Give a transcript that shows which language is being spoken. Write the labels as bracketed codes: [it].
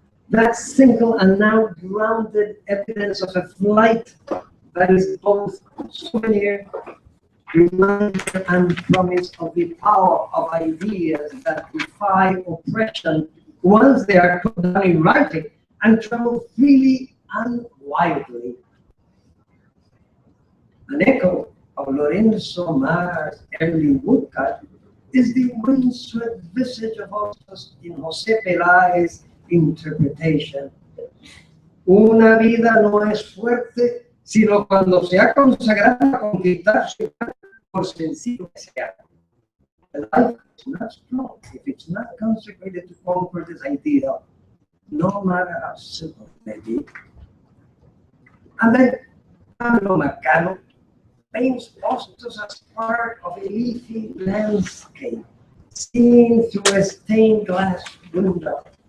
[en] That single and now grounded evidence of a flight that is both souvenir, reminder, and promise of the power of ideas that defy oppression once they are put down in writing and travel freely and widely. An echo of Lorenzo Mar's early woodcut is the windswept visage of Hostos in José Peláez's interpretation. [es] Una vida no es fuerte sino cuando se ha consagrado a conquistar su patria, por sencillo que sea. [en] Life is not strong if it's not consecrated to conquer this ideal, no matter how simple it may be. And then Pablo Macano paints Hostos as part of a leafy landscape seen through a stained glass window.